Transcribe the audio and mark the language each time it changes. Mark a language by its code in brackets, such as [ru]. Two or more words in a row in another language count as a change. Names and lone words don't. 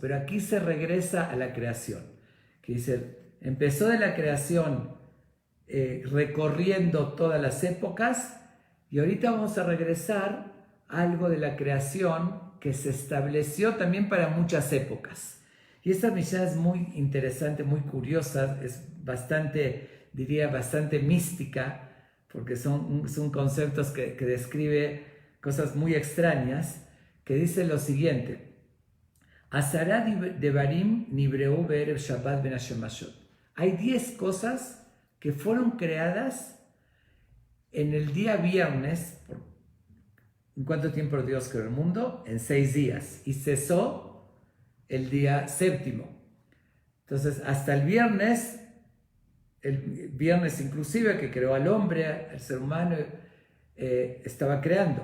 [es] Pero aquí se regresa a la creación. Que dice, empezó de la creación recorriendo todas las épocas, y ahorita vamos a regresar a algo de la creación que se estableció también para muchas épocas. Y esta Mishnah es muy interesante, muy curiosa, es bastante, diría, bastante mística, porque son conceptos que describe cosas muy extrañas, que dice lo siguiente: [he] עשרה דברים נבראו בערב שבת בין השמשות. [es] Hay 10 cosas que fueron creadas en el día viernes. ¿En cuánto tiempo Dios creó el mundo? En 6 días. Y cesó el día séptimo. Entonces, hasta el viernes inclusive, que creó al hombre, al ser humano, estaba creando.